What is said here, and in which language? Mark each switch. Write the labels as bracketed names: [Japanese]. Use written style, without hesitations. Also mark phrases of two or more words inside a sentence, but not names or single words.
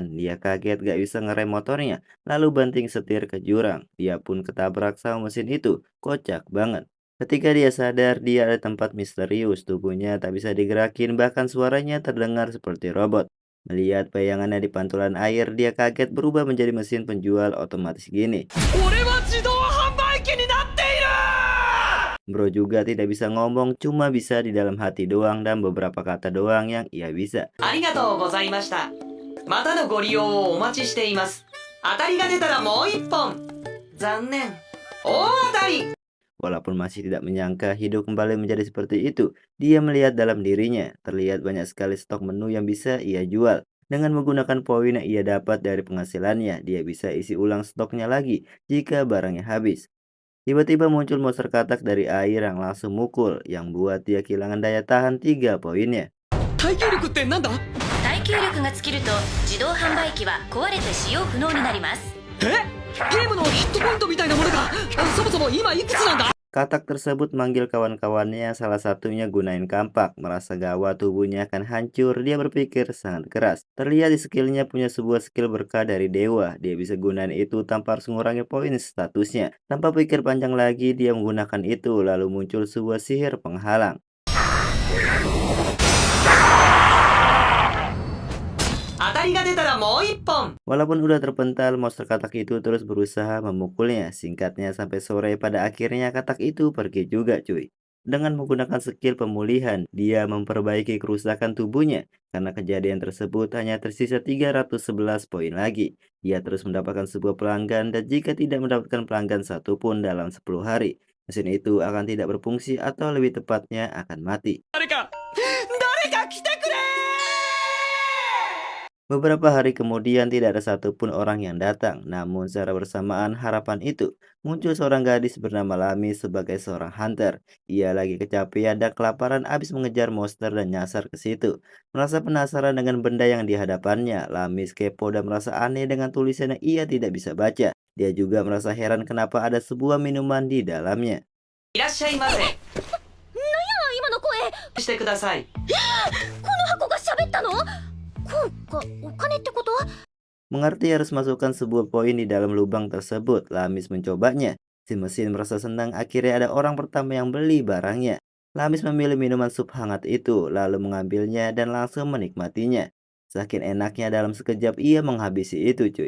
[Indonesian] Dia kaget gak bisa ngerem motornya, lalu banting setir ke jurang. Dia pun ketabrak sama mesin itu. Kocak banget. Ketika dia sadar, dia ada tempat misterius. Tubuhnya tak bisa digerakin, bahkan suaranya terdengar seperti robot. Melihat bayangannya di pantulan air, dia kaget berubah menjadi mesin penjual otomatis gini. [Japanese] 俺は自動販売機になっている。 [Indonesian] Bro juga tidak bisa ngomong, cuma bisa di dalam hati doang dan beberapa kata doang yang ia bisa. [Japanese] ありがとうございました。またのご利用をお待ちしています。当たりが出たらもう一本。残念。大当たり。 [Indonesian] Walaupun masih tidak menyangka hidup kembali menjadi seperti itu, dia melihat dalam dirinya. Terlihat banyak sekali stok menu yang bisa ia jual. Dengan menggunakan poin yang ia dapat dari penghasilannya, dia bisa isi ulang stoknya lagi jika barangnya habis. Tiba-tiba muncul monster katak dari air yang langsung mukul, yang buat dia kehilangan daya tahan 3 poinnya. [Japanese] 耐久力ってなんだ？耐久力が尽きると自動販売機は壊れて使用不能になります。え？ゲームのヒットポイントみたいなものが。そもそも今いくつなんだ？ [Indonesian] Katak tersebut manggil kawan-kawannya, salah satunya gunain kampak. Merasa gawat tubuhnya akan hancur, dia berpikir sangat keras. Terlihat di skillnya punya sebuah skill berkah dari dewa. Dia bisa gunain itu tanpa harus mengurangi poin statusnya. Tanpa pikir panjang lagi, dia menggunakan itu, lalu muncul sebuah sihir penghalang. [Japanese] 当たりが出たらもう一本。 [Indonesian] Walaupun udah terpental, monster katak itu terus berusaha memukulnya. Singkatnya sampai sore, pada akhirnya katak itu pergi juga cuy. Dengan menggunakan skill pemulihan, dia memperbaiki kerusakan tubuhnya. Karena kejadian tersebut hanya tersisa 311 poin lagi. Dia terus mendapatkan sebuah pelanggan dan jika tidak mendapatkan pelanggan satupun dalam 10 hari, mesin itu akan tidak berfungsi atau lebih tepatnya akan mati. [Japanese] 誰か来てくれ。 [Indonesian] Beberapa hari kemudian tidak ada satupun orang yang datang, namun secara bersamaan harapan itu muncul seorang gadis bernama Lami sebagai seorang hunter. Ia lagi kecapean dan kelaparan abis mengejar monster dan nyasar ke situ. Merasa penasaran dengan benda yang dihadapannya, Lami kepo dan merasa aneh dengan tulisan yang ia tidak bisa baca. Dia juga merasa heran kenapa ada sebuah minuman di dalamnya. [Japanese] いらっしゃいませ。今の声、してください。この箱が喋ったの？コンがお金ってこと？ [Indonesian] Mengerti harus masukkan sebuah poin di dalam lubang tersebut, Lamis mencobanya. Si mesin merasa senang akhirnya ada orang pertama yang beli barangnya. Lamis memilih minuman sup hangat itu, lalu mengambilnya dan langsung menikmatinya. Saking enaknya dalam sekejap ia menghabisi itu cuy.